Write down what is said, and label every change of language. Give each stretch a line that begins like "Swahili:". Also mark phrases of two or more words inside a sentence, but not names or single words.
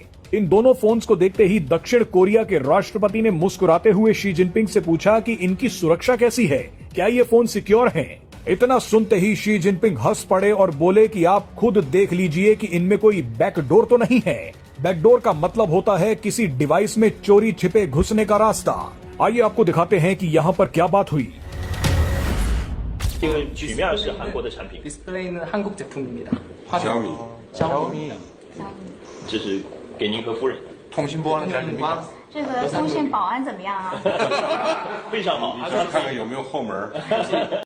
Hindi: इन दोनों फोन्स को देखते ही दक्षिण कोरिया के राष्ट्रपति ने मुस्कुराते हुए शी जिनपिंग से पूछा कि इनकी सुरक्षा कैसी है, क्या ये फोन सिक्योर हैं? इतना सुनते ही शी जिनपिंग हंस पड़े और बोले कि आप खुद देख लीजिए कि इनमें कोई बैकडोर तो नहीं है। बैकडोर का मतलब होता है किसी डिवाइस में चोरी छिपे घुसने का रास्ता। आइए आपको दिखाते हैं कि यहाँ पर क्या बात हुई।
Chinese: 这个曲面是韩国的产品，
Korean: 디스플레이는 한국 제품입니다.
Chinese: 小米
Korean: 샤오미
Chinese: 这是给您和夫人，
Korean: 통신보안은 잘 됩니까?
Chinese: 这个通讯保安怎么样啊？非常好。看看有没有后门。